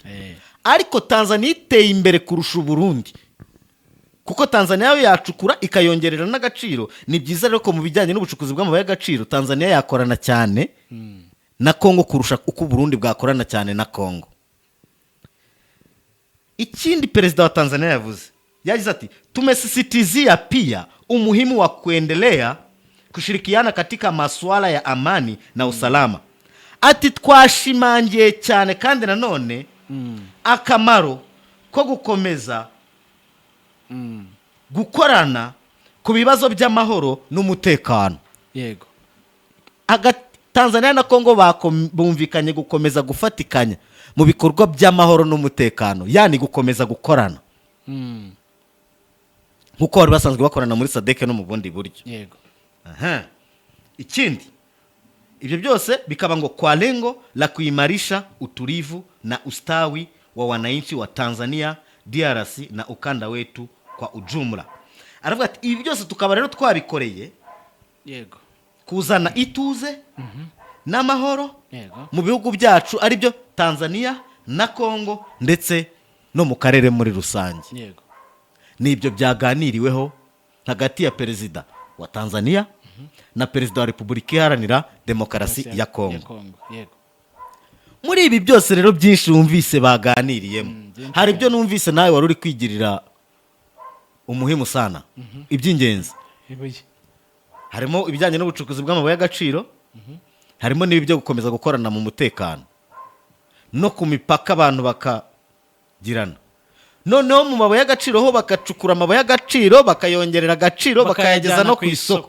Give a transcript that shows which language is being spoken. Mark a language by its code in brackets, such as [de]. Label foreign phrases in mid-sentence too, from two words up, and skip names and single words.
[rw] Ariko Tanzania iteye imbere kurusha Uburundi, kuko Tanzania yo yacukura ikayongerera n'agaciro. Ni byiza rero ko mu bijyanye n'ubucukuzi bw'amabuye y'agaciro Tanzania yakorana cyane na Congo kurusha uko Uburundi bwakorana cyane na Congo. Ikindi perezida wa Tanzania yagize ati, [sw] tumesisitizia pia umuhimu wa kuendelea kushirikiana katika masuala ya amani na usalama. [rw] Ati twashimangiye cyane kandi nanone akamaro ko gukomeza gukorana ku bibazo by'amahoro n'umutekano. Yego. Tanzania na Congo bumvikanye gukomeza gufatikanya mu bikorwa by'amahoro n'umutekano, yani gukomeza gukorana nk'uko bari basanzwe bakorana muri SADC no mu bundi buryo. Yego. Ikindi, ibyo byose bikaba ngo [sw] kwa lengo la kuimarisha utulivu na ustawi wa wananchi wa Tanzania, DRC na ukanda wetu kwa ujumla. [rw] Aravuga ati ibi byose tukaba rero twabikoreye Yego. kuzana ituze n'amahoro Yego. mu bihugu byacu ari byo Tanzania na Congo ndetse no mu karere muri rusange. Yego. Nibyo byaganiriweho hagati ya perezida wa Tanzania na perezida wa Repubulika Iharanira Demokarasi ya Congo. Yego. Muri ibi byose rero byinshi wumvise baganiriyemo, hari ibyo numvise nawe wari uri kwigirira [sw] umuhimu sana, [rw] iby'ingenzi. Harimo ibijyanye n'ubucukuzi bw'amabuye y'agaciro, harimo n'ibyo gukomeza gukorana mu mutekano no ku mipaka abantu bakagirana. Noneho mu mabuye y'agaciro ho bakacukura amabuye y'agaciro, bakayongerera agaciro, bakayageza no ku isoko.